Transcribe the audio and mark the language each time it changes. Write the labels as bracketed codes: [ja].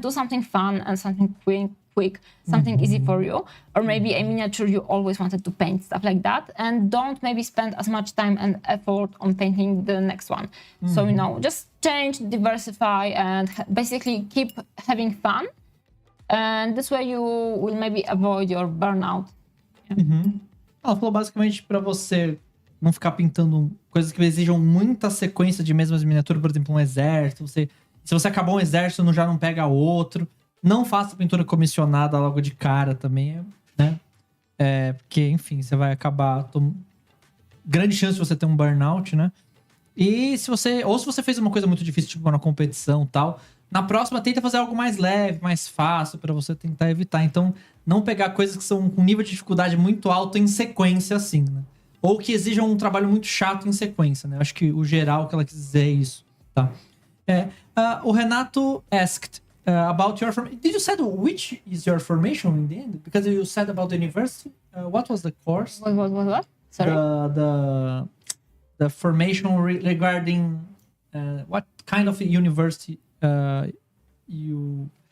[en] Do something fun and something quick, something easy for you, or maybe a miniature you always wanted to paint, stuff like that. And don't maybe spend as much time and effort on painting the next one. So, just change, diversify, and basically keep having fun. And this way you will maybe avoid your burnout. [pt] Ela falou basicamente para você não ficar pintando coisas que exijam muita sequência de mesmas miniaturas, por exemplo, um exército. Se você acabou um exército, já não pega outro. Não faça pintura comissionada logo de cara também, né? Porque, enfim, você vai acabar... Grande chance de você ter um burnout, né? E se você fez uma coisa muito difícil, tipo uma competição e tal, na próxima tenta fazer algo mais leve, mais fácil, pra você tentar evitar. Então, não pegar coisas que são com nível de dificuldade muito alto em sequência, assim, né? Ou que exijam um trabalho muito chato em sequência, né? Acho que o geral que ela quis dizer é isso, tá? [en] O Renato asked... about your formation. Did you say which is your formation in the end? Because you said about the university. What was the course? What? Sorry? The formation regarding what kind of university you...